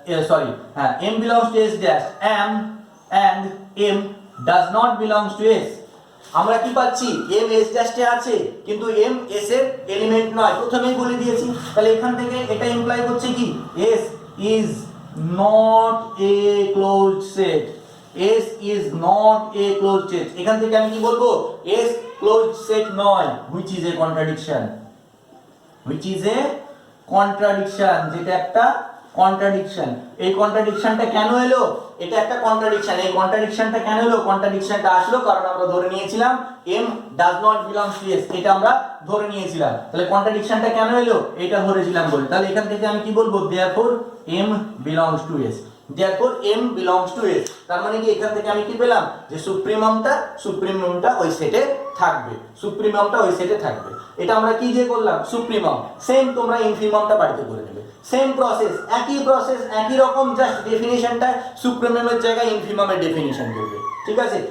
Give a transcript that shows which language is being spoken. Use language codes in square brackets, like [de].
[en] Sorry হ্যাঁ m belongs to s dash and m does not belongs to s। [bn] আমরা কি পাচ্ছি m s ড্যাশে আছে কিন্তু m s এর এলিমেন্ট নয়, প্রথমেই বলে দিয়েছি। তাহলে এখান থেকে এটা ইমপ্লাই করছে কি [en] s is not a closed set, s is not a closed set। [bn] এখান থেকে আমি কি বলবো s closed set নয়, [en] which is a contradiction, which is a contradiction, [bn] যেটা একটা কন্ট্রাডিকশন। এই কন্ট্রাডিকশনটা কেন এলো, এটা একটা কন্ট্রাডিকশন। এই কন্ট্রাডিকশনটা কেন এলো, কন্ট্রাডিকশনটা আসলো কারণ আমরা ধরে নিয়েছিলাম [en] m does not belong to s, [bn] এটা আমরা ধরে নিয়েছিলাম। তাহলে কন্ট্রাডিকশনটা কেন এলো, এটা ধরেছিলাম বলে। তাহলে এখান থেকে আমি কি বলবো [en] therefore m belongs to s, therefore m belongs to s। [bn] তার মানে কি এখান থেকে আমি কি পেলাম যে সুপ্রিমামটা ওই সেটে থাকবে, সুপ্রিমামটা ওই সেটে থাকবে। এটা আমরা কি যে করলাম সুপ্রিমাম। সেম তোমরা ইনফিমামটা বাড়িতে করে নেবে, সেম প্রসেস, একই রকম, জাস্ট ডেফিনিশনটা সুপ্রিমামের জায়গায় ইনফিমামের ডেফিনিশন করবে, ঠিক আছে।